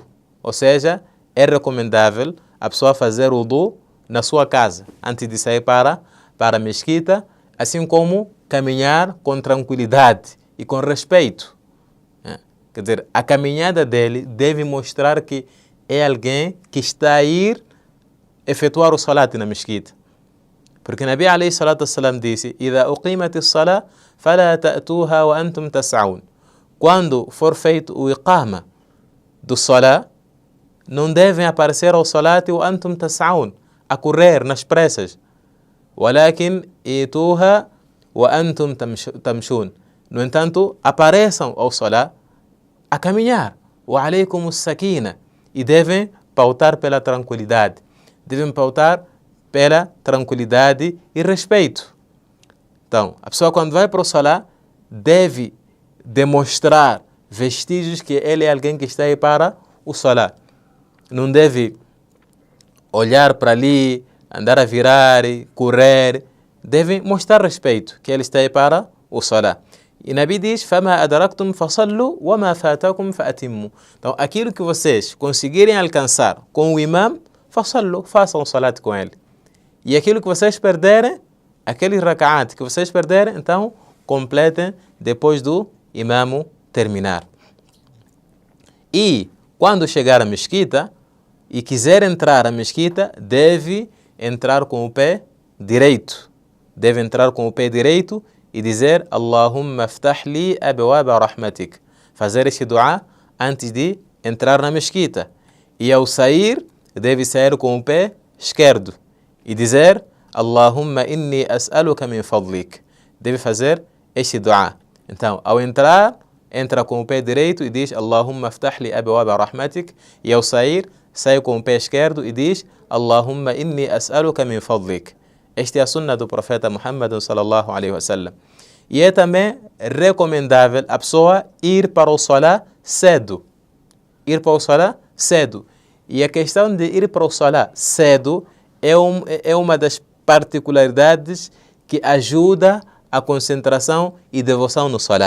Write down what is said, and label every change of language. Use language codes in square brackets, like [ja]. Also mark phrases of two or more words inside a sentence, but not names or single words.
[pt] Ou seja, é recomendável a pessoa fazer wudu na sua casa, antes de sair para a mesquita, assim como caminhar com tranquilidade e com respeito. Quer dizer, a caminhada dele deve mostrar que é alguém que está a ir efetuar o salat na mesquita. Porque Nabi [ar] عليه الصلاة السلام [pt] disse: [ar] إِذَا أُقِيمَتِ الصَّلَاةِ فَلَا تَأْتُوهَا وَأَنْتُمْ تَسْعَوْنَ. [pt] Quando for feito o iqama do salat, não devem aparecer ao salat o [ar] أنتم تسعون, [pt] a correr nas pressas. [ar] وَلَكِنْ إِيتُوهَا وَأَنْتُمْ تَمْشُونَ. [pt] No entanto, apareçam ao salat a caminhar. [ar] وَعَلَيْكُمُ السَّكِينَةِ. [pt] E devem pautar pela tranquilidade. Devem pautar pela tranquilidade e respeito. Então, a pessoa quando vai para o salat deve demonstrar vestígios que ele é alguém que está aí para o salat. Não deve olhar para ali, andar a virar, correr. Deve mostrar respeito, que ele está aí para o salat. E Nabi diz: [ar] فَمَا أَدْرَكْتُمْ فَصَلُّوا وَمَا فَاتَكُمْ فَأَتِمُّوا. [pt] Então, aquilo que vocês conseguirem alcançar com o imam, façam o salat com ele. E aquilo que vocês perderem, aquele raka'at que vocês perderem, então completem depois do imam terminar. E quando chegar à mesquita e quiser entrar à mesquita, deve entrar com o pé direito. Deve entrar com o pé direito e dizer [ar] اللهم افتح لي أبواب رحمتك. [pt] Fazer este dua antes de entrar na mesquita. E ao sair, deve sair com o pé esquerdo e dizer [ar] اللهم إني أسألك من فضلك. [pt] Deve fazer este dua. Então, ao entrar, entra com o pé direito e diz [ar] اللهم افتح لي أبواب رحمتك. [pt] E ao sair, sai com o pé esquerdo e diz [ar] اللهم إني أسألك من فضلك. [pt] Esta é a sunna do profeta Muhammad [ar] صلى الله عليه وسلم. [pt] E é também recomendável a pessoa ir para o salá cedo. Ir para o salá cedo. E a questão de ir para o salá cedo é uma das particularidades que ajuda a concentração e devoção no salá.